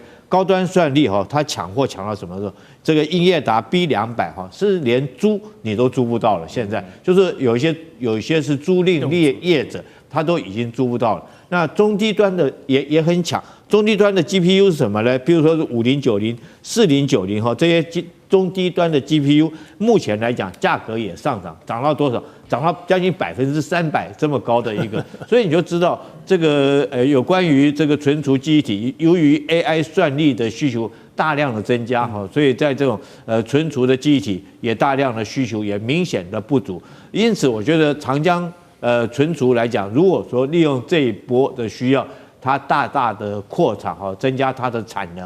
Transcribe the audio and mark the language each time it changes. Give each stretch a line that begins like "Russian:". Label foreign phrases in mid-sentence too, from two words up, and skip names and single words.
Chinese: 高端算力哈，它搶貨搶到什麼時候？這個英業達 B200哈，是連租你都租不到了。現在就是有一些是租賃業者，他都已經租不到了。那中低端的也很搶。中低端的 GPU 是什麼呢？比如說是5090、4090哈，這些中低端的 GPU 目前來講價格也上漲，漲到多少？漲到將近300%這麼高的一個，所以你就知道這個有關於這個存儲記憶體，由於 AI 算力的需求大量的增加哈，所以在這種存儲的記憶體也大量的需求也明顯的不足，因此我覺得長江存儲來講，如果說利用這一波的需要，它大大的擴產哈，增加它的產能。